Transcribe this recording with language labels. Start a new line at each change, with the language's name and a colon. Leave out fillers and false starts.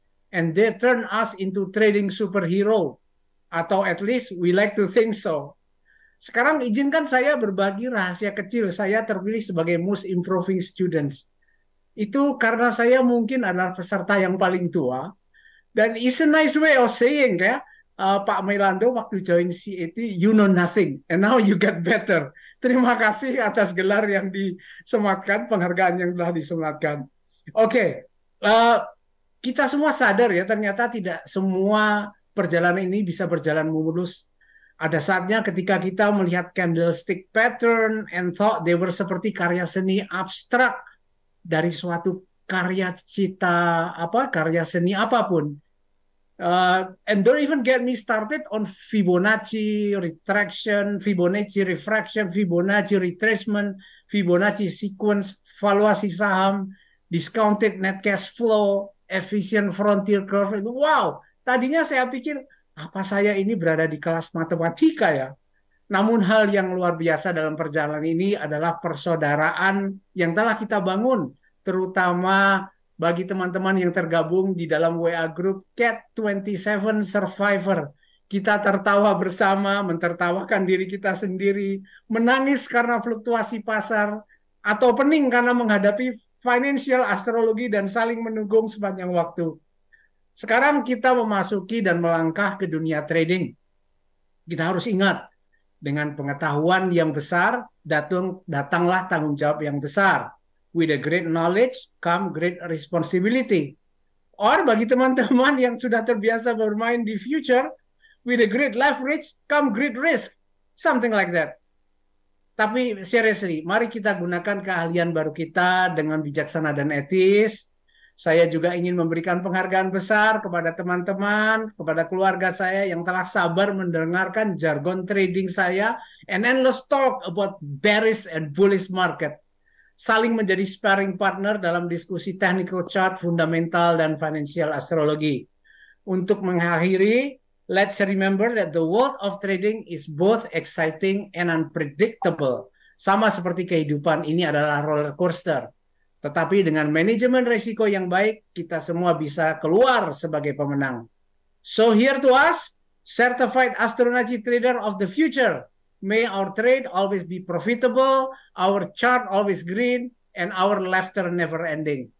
English: And they turn us into trading superhero. Atau at least we like to think so.
Indonesian: Sekarang izinkan saya berbagi rahasia kecil. Saya terpilih sebagai
English: most improving students.
Indonesian: Itu karena saya mungkin adalah peserta yang paling tua.
English: Dan it's a nice way of saying ya, Pak Meilando waktu join CAT, you know nothing, and now you get better.
Indonesian: Terima kasih atas gelar yang disematkan, penghargaan yang telah disematkan. Oke, kita semua sadar ya, ternyata tidak semua perjalanan ini bisa berjalan mulus. Ada saatnya ketika kita melihat candlestick pattern
English: and thought they were
Indonesian: seperti karya seni abstrak dari suatu karya karya seni apapun.
English: And don't even get me started on Fibonacci retraction, Fibonacci refraction, Fibonacci retracement, Fibonacci sequence,
Indonesian: valuasi saham,
English: discounted net cash flow, efficient frontier curve.
Indonesian: Wow, tadinya saya pikir apa saya ini berada di kelas matematika ya. Namun hal yang luar biasa dalam perjalanan ini adalah persaudaraan yang telah kita bangun, terutama bagi teman-teman yang tergabung di dalam WA Group CAT 27 Survivor. Kita tertawa bersama, mentertawakan diri kita sendiri, menangis karena fluktuasi pasar, atau pening karena menghadapi financial astrologi dan saling menunggung sepanjang waktu. Sekarang kita memasuki dan melangkah ke dunia trading. Kita harus ingat, dengan pengetahuan yang besar, datanglah tanggung jawab yang besar.
English: With a great knowledge come great responsibility. Or
Indonesian: bagi teman-teman yang sudah terbiasa bermain di
English: future, with a great leverage come great risk. Something like that.
Indonesian: Tapi seriously, mari kita gunakan keahlian baru kita dengan bijaksana dan etis. Saya juga ingin memberikan penghargaan besar kepada teman-teman, kepada keluarga saya yang telah sabar mendengarkan jargon trading saya
English: and endless talk about bearish and bullish market.
Indonesian: Saling menjadi sparring partner dalam diskusi technical chart, fundamental, dan financial astrologi. Untuk mengakhiri,
English: let's remember that the world of trading is both exciting and unpredictable.
Indonesian: Sama seperti kehidupan, ini adalah roller coaster. Tetapi dengan manajemen risiko yang baik, kita semua bisa keluar sebagai pemenang.
English: So here to us, certified astrology trader of the future. May our trade always be profitable, our chart always green, and our laughter never ending.